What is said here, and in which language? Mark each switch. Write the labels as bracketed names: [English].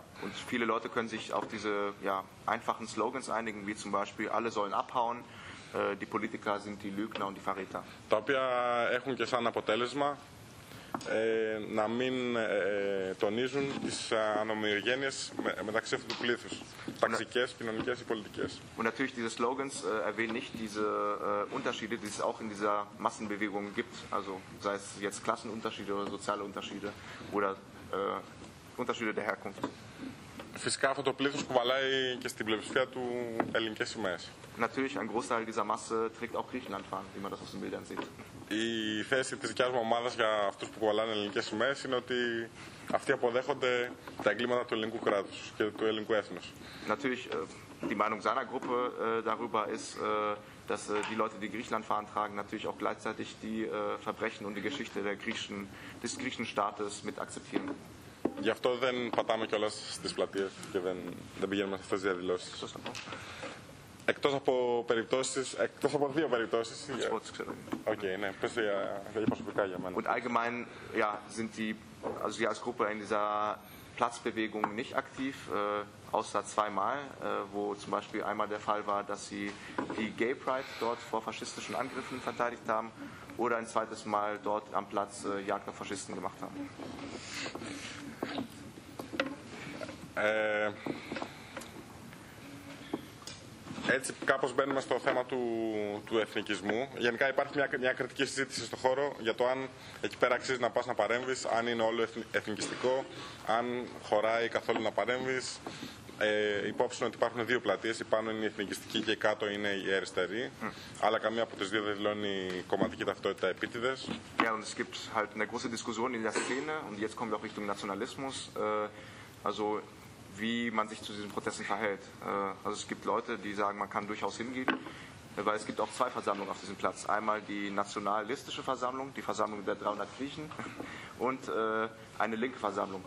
[German] Und viele Leute können sich auf diese ja, einfachen Slogans einigen, wie zum Beispiel alle sollen abhauen, die Politiker sind die Lügner und die Verräter. [Greek] Τα οποία έχουν και σαν αποτέλεσμα να μην τονίζουν τις ανομοιογένειες μεταξύ αυτού του πλήθους, ταξικές, κοινωνικές ή πολιτικές. [German] Und natürlich diese Slogans erwähnen nicht diese Unterschiede, die es auch in dieser Massenbewegung gibt, also sei es jetzt Klassenunterschiede oder soziale Unterschiede oder Unterschiede der Herkunft. [Greek] Φυσικά αυτό το πλήθος κουβαλάει και στην πλειοψηφία του ελληνικές σημαίες. [German] Natürlich ein Großteil dieser Masse trägt auch Griechenland fahren, wie man das aus den Bildern sieht. [Greek] Η θέση της δικιάς μου ομάδας για αυτούς που κουβαλάνε ελληνικές σημαίες είναι ότι αυτοί αποδέχονται τα εγκλήματα του ελληνικού κράτους και του ελληνικού έθνους. [German] Natürlich die Meinung seiner Gruppe darüber ist, dass die Leute, die Griechenland fahren, tragen natürlich auch gleichzeitig die Verbrechen und die Geschichte der griechischen, des griechischen Staates mit akzeptieren. [Greek] Γι' αυτό δεν πατάμε κιόλας στις πλατείες και δεν πηγαίνουμε σε αυτές τις διαδηλώσεις. Εκτός από περιπτώσεις, εκτός από δύο περιπτώσεις. Sports, ξέρω. Οκ, ναι, πες για προσωπικά για μένα. [German] Und allgemein, ja, sind die, also wir als Gruppe in dieser Platzbewegung nicht aktiv, außer zweimal, wo zum Beispiel einmal der Fall war, dass sie die Gay Pride dort vor faschistischen Angriffen verteidigt haben oder ein zweites Mal dort am Platz Jagd auf Faschisten gemacht haben. [Greek] Έτσι κάπως μπαίνουμε στο θέμα του εθνικισμού. Γενικά υπάρχει μια κριτική συζήτηση στο χώρο για το αν εκεί πέρα αξίζει να πας να παρέμβεις, αν είναι όλο εθνικιστικό, αν χωράει καθόλου να παρέμβεις. Υπόψη ότι υπάρχουν δύο πλατείες, η πάνω είναι η εθνικιστική και η κάτω είναι η αριστερή, αλλά καμία από τις δύο δεν δηλώνει κομματική ταυτότητα επίτηδες. [German] Ja, und es gibt halt eine große Diskussion in der Szene und jetzt kommen wir auch Richtung Nationalismus. Also wie man sich zu diesen Protesten verhält. Also es gibt Leute, die sagen, man kann durchaus hingehen, weil es gibt auch zwei Versammlungen auf diesem Platz. Einmal die nationalistische Versammlung, die Versammlung der 300 Griechen und eine linke Versammlung.